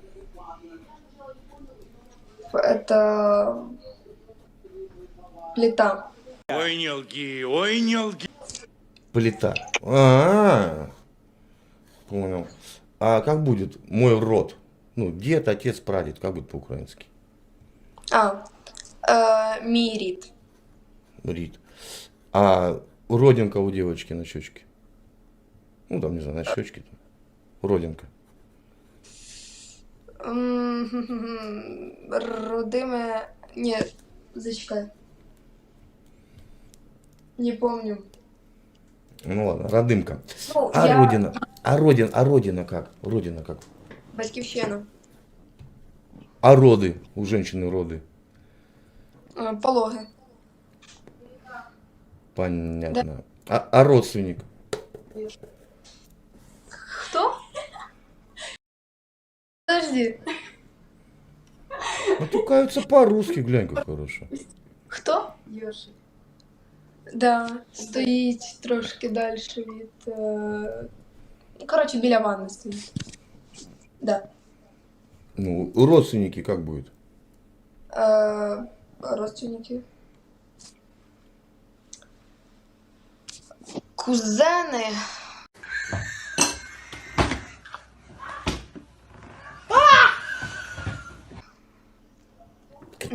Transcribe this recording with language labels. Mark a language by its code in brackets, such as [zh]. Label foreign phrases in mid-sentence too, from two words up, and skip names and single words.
[ru] Это... Плита. Ой, не лги, ой, не лги. Плита. А, понял. А как будет мой род? Ну, дед, отец, прадед, как будет по-украински? [uk] Мій рід. Рид. [ru] А родинка у девочки на щечке? Ну, там, не знаю, на щечке. Там. Родинка. [uk] Родиме... Ні, зачекай. [ru] Не помню. Ну ладно, родымка. Ну, А я... родина? А родина как? Родина как? [uk] Батьківщина. [ru] А роды? У женщины роды. [uk] Пологи. [ru] Понятно. А родственник? [uk] Хто? Подожди. [ru] Матюкаются по-русски, глянь, как хорошо. [uk] Хто? Йошик. Да, стоїть трошки далі від... Коротше, біля ванни стоїть. Да. [ru] Ну, родственники как будет? Родственники. Кузени. Какие